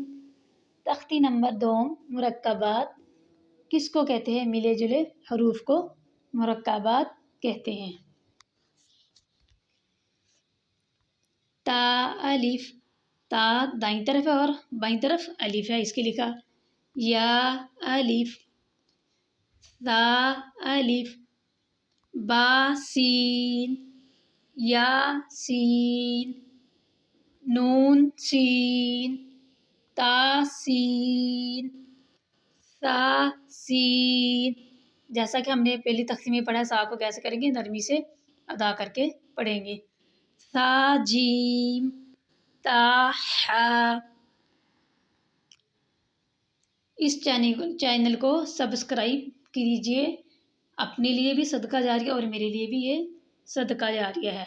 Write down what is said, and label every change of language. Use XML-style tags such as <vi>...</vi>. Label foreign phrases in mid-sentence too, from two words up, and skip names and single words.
<ur>تختی نمبر 2، مرکبات کس کو کہتے ہیں؟ ملے جلے حروف کو مرکبات کہتے ہیں۔ تا الف، تا دائیں طرف ہے اور بائیں طرف الف ہے، اس کے لکھا یا الف، تا الف، با سین، یا سین، نون سین، تا سین، سا سین۔ جیسا کہ ہم نے پہلی تختی میں پڑھا ہے، سا کو کیسے کریں گے؟ نرمی سے ادا کر کے پڑھیں گے۔ سا جیم، تا ہا۔ اس چینل کو سبسکرائب کیجیے، اپنے لیے بھی صدقہ جاریہ اور میرے لیے بھی یہ صدقہ جاریہ ہے۔</ur>